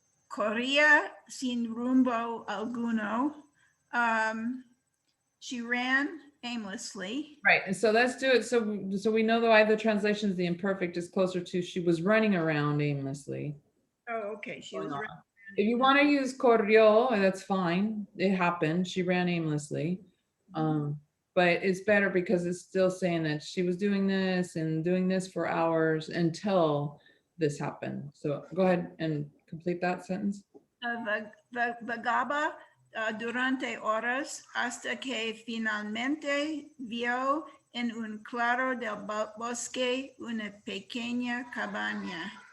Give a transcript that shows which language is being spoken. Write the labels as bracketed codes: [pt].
[es] Corría sin rumbo alguno. [en] She ran aimlessly. Right. And so let's do it. So we know why the translation is the imperfect is closer to she was running around aimlessly. Oh, okay. She was running. If you want to use corrió, that's fine. It happened. She ran aimlessly. But it's better because it's still saying that she was doing this for hours until this happened. So go ahead and complete that sentence. [es] Vagaba durante horas hasta que finalmente vio en un claro del bosque una pequeña cabaña.